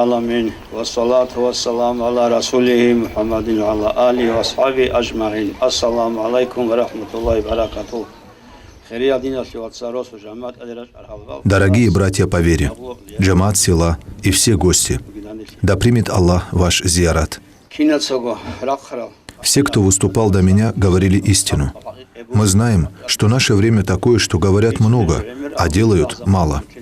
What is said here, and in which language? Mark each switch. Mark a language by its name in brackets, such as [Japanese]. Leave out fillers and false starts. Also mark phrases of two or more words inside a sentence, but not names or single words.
[Arabic] العالمين والصلاة والسلام على رسوله محمد وعلى آله وأصحابه أجمعين. السلام عليكم ورحمة الله وبركاته. [Russian] Дорогие братья по вере, джамаат села и все гости, да примет Аллах ваш зиярат. Все, кто выступал до меня, говорили истину. Мы знаем, что наше время такое, что говорят много, а делают мало.